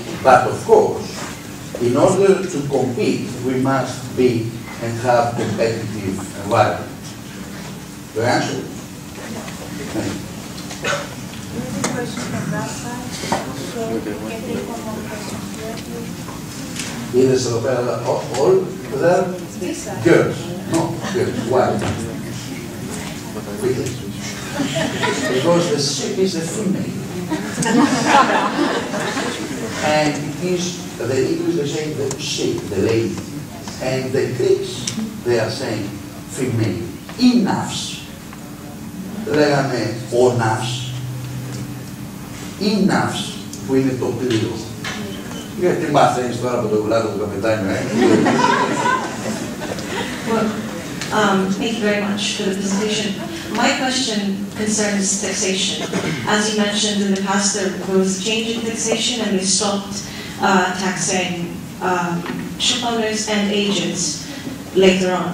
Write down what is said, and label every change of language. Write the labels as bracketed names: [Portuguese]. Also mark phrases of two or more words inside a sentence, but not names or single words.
[English] But of course, in order to compete, we must be and have competitive environment. The answer? Thank you. Any questions from that side? So we can take one more question here, please. [Greek] Είδες εδώ πέρα [English] all the girls. No, girls. Why? Because the ship is a female. And it is, the English they say the ship, the lady. And the Greeks, they are saying female. Enough. [Greek] Λέγαμε ο ναύς, ή ναύς που είναι το πλοίο. Γιατί μαθαίνεις τώρα από το γουλάδο του καπετάνιου, [English] Well, thank you very much for the presentation. My question concerns taxation. As you mentioned, in the past there was a change in taxation and they stopped taxing ship owners and agents later on.